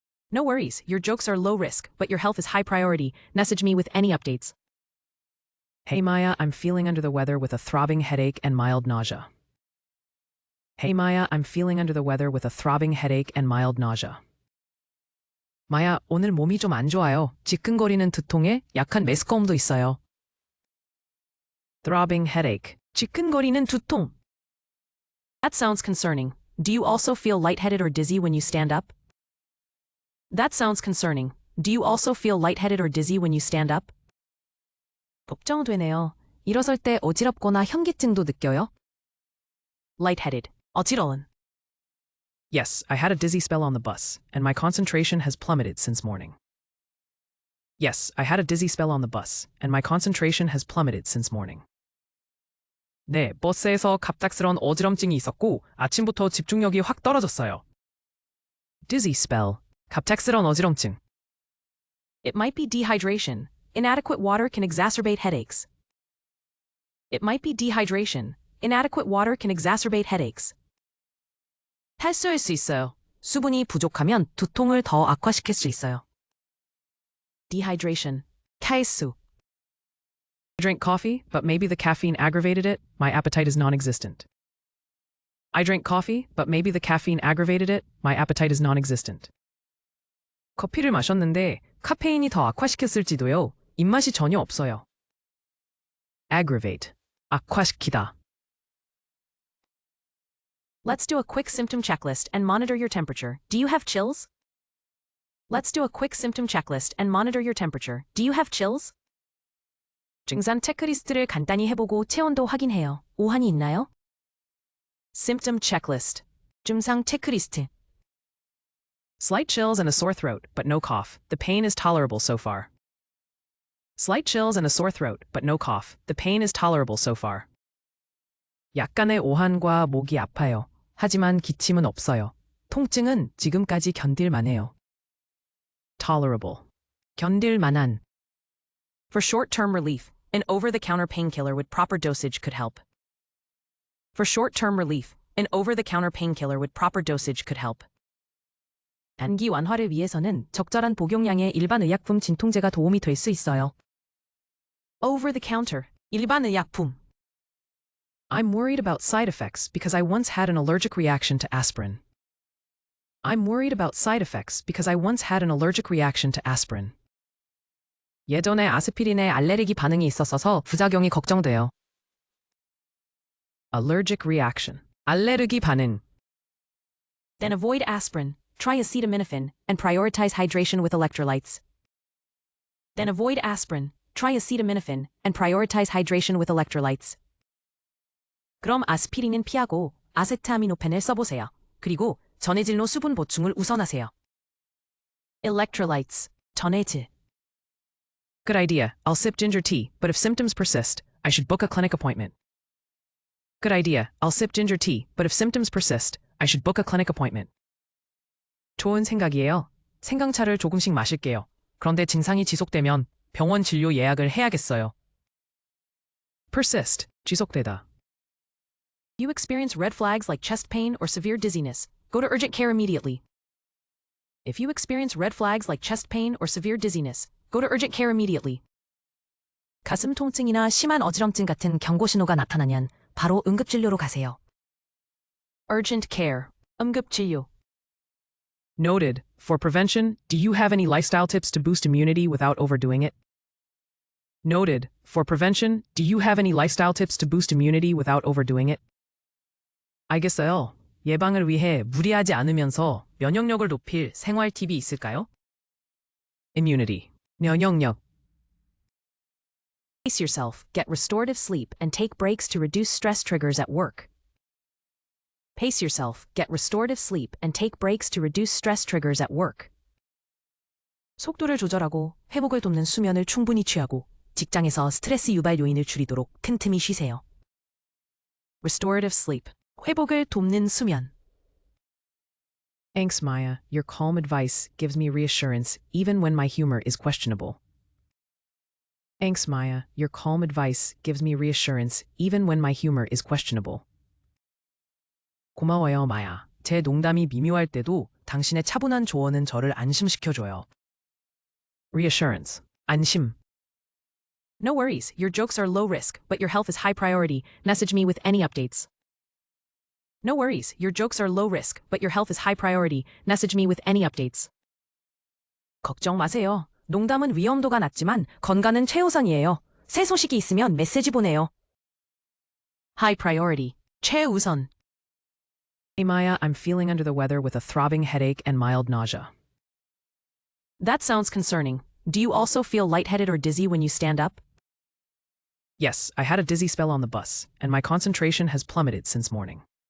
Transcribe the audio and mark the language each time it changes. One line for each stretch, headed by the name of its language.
English: No worries, your jokes are low risk, but your health is high priority. Message me with any updates. Hey Maya, I'm feeling under the weather with a throbbing headache and mild nausea. Hey Maya, I'm feeling under the weather with a throbbing headache and mild nausea.
Korean: 마야, 오늘 몸이 좀 안 좋아요. 지끈거리는 두통에 약한 메스꺼움도 있어요.
English: Throbbing headache.
Korean: 지끈거리는 두통.
English: That sounds concerning. Do you also feel lightheaded or dizzy when you stand up? That sounds concerning. Do you also feel lightheaded or dizzy when you stand up?
Korean: 걱정되네요. 일어설 때 어지럽거나 현기증도 느껴요?
English: Lightheaded. 어지러운. Yes, I had a dizzy spell on the bus, and my concentration has plummeted since morning. Yes, I had a dizzy spell on the bus, and my concentration has plummeted since morning.
Korean: 네, 버스에서 갑작스런 어지럼증이 있었고 아침부터 집중력이 확 떨어졌어요.
English: Dizzy spell. 갑작스런 어지럼증. It might be dehydration. Inadequate water can exacerbate headaches. It might be dehydration. Inadequate water can exacerbate headaches.
Korean: 탈수할 수 있어요. 수분이 부족하면 두통을 더 악화시킬 수 있어요.
English: Dehydration. 탈수. I drank coffee, but maybe the caffeine aggravated it. My appetite is non-existent. I drank coffee, but maybe the caffeine aggravated it. My appetite is non-existent.
Korean: 커피를 마셨는데 카페인이 더 악화시켰을지도요. 입맛이 전혀 없어요. Aggravate. 악화시키다.
English: Let's do a quick symptom checklist and monitor your temperature. Do you have chills? Let's do a quick symptom checklist and monitor your temperature. Do you have chills?
Korean: 증상 체크리스트를 간단히 해보고 체온도 확인해요. 오한이 있나요?
English: Symptom checklist.
Korean: 증상 체크리스트.
English: Slight chills and a sore throat, but no cough. The pain is tolerable so far. Slight chills and a sore throat, but no cough. The pain is tolerable so far.
Korean: 약간의 오한과 목이 아파요. 하지만 기침은 없어요. 통증은 지금까지 견딜만해요.
English: Tolerable. 견딜만한. For short-term relief, an over-the-counter painkiller with proper dosage could help. For short-term relief, an over-the-counter painkiller with proper dosage could help.
Korean: 단기 완화를 위해서는 적절한 복용량의 일반 의약품 진통제가 도움이 될 수 있어요. Over-the-counter. 일반 의약품.
English: I'm worried about side effects because I once had an allergic reaction to aspirin. I'm worried about side effects because I once had an allergic reaction to aspirin.
Korean: 예전에 아스피린에 알레르기 반응이 있었어서 부작용이 걱정돼요.
English: Allergic reaction. 알레르기 반응. Then avoid aspirin, try acetaminophen, and prioritize hydration with electrolytes. Then avoid aspirin, try acetaminophen, and prioritize hydration with electrolytes.
Korean: 그럼 아스피린은 피하고 아세트아미노펜을 써보세요. 그리고 전해질로 수분 보충을 우선하세요.
English: electrolytes, 전해질. Good idea. I'll sip ginger tea, but if symptoms persist, I should book a clinic appointment. Good idea. I'll sip ginger tea, but if symptoms persist, I should book a clinic appointment.
Korean: 좋은 생각이에요. 생강차를 조금씩 마실게요. 그런데 증상이 지속되면 병원 진료 예약을 해야겠어요.
English: persist, 지속되다. You experience red flags like chest pain or severe dizziness. Go to urgent care immediately. If you experience red flags like chest pain or severe dizziness, go to urgent care immediately.
Korean: 가슴 통증이나 심한 어지럼증 같은 경고 신호가 나타나면 바로 응급진료로 가세요.
English: urgent care, 응급진료. Noted. For prevention, do you have any lifestyle tips to boost immunity without overdoing it? Noted. For prevention, do you have any lifestyle tips to boost immunity without overdoing it?
Korean: 알겠어요. 예방을 위해 무리하지 않으면서 면역력을 높일 생활 팁이 있을까요?
English: Immunity, 면역력. Pace yourself, get restorative sleep, and take breaks to reduce stress triggers at work. Pace yourself, get restorative sleep, and take breaks to reduce stress triggers at work.
Korean: 속도를 조절하고 회복을 돕는 수면을 충분히 취하고 직장에서 스트레스 유발 요인을 줄이도록 틈틈이 쉬세요. Restorative sleep, 회복을 돕는 수면.
English: Thanks, Maya. Your calm advice gives me reassurance even when my humor is questionable. Thanks, Maya. Your calm advice gives me reassurance even when my humor is questionable.
Korean: 고마워요, 마야. 제 농담이 미묘할 때도 당신의 차분한 조언은 저를 안심시켜줘요.
English: Reassurance, 안심. No worries, your jokes are low risk, but your health is high priority. Message me with any updates. No worries, your jokes are low risk, but your health is high priority. Message me with any updates.
Korean: 걱정 마세요. 농담은 위험도가 낮지만 건강은 최우선이에요. 새 소식이 있으면 메시지 보내요.
English: High priority, 최우선. Hey, Maya, I'm feeling under the weather with a throbbing headache and mild nausea. That sounds concerning. Do you also feel lightheaded or dizzy when you stand up? Yes, I had a dizzy spell on the bus, and my concentration has plummeted since morning.